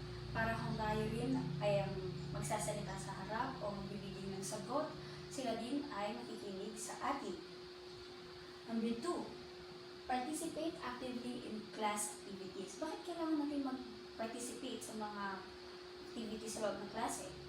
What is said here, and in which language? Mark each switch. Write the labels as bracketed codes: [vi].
[tl] Para kung tayo rin ay magsasalita sa harap o magbibigay ng sagot, sila din ay makikinig sa atin. [en] Number 2, participate actively in class activities. [tl] Bakit kailangan natin mag-participate sa mga activities sa loob ng klase?